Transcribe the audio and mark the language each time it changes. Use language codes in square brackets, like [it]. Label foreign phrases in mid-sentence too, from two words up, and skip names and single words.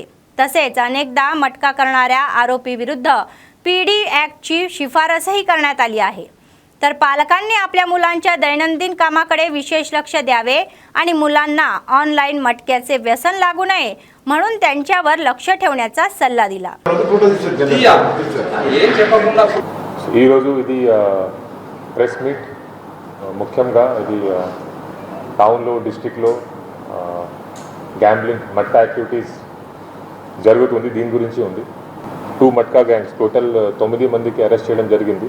[mr] तसेच अनेकदा मटका करणाऱ्या आरोपी विरुद्ध पीडी ॲक्टची शिफारसही करण्यात आली आहे. तर पालकांनी आपल्या मुलांच्या दैनंदिन कामाकडे विशेष लक्ष द्यावे आणि मुलांना ऑनलाईन मटक्याचे व्यसन लागू नये म्हणून त्यांच्यावर लक्ष ठेवण्याचा सल्ला दिला. [te] ఈరోజు ఇది [en] press meet [te] ముఖ్యంగా ఇది టౌన్లో డిస్ట్రిక్ట్లో గ్యాంబ్లింగ్ మట్కా యాక్టివిటీస్ జరుగుతుంది, దీని గురించి ఉంది. 2 మట్కా గ్యాంగ్స్ టోటల్ 9 మందికి అరెస్ట్ చేయడం జరిగింది.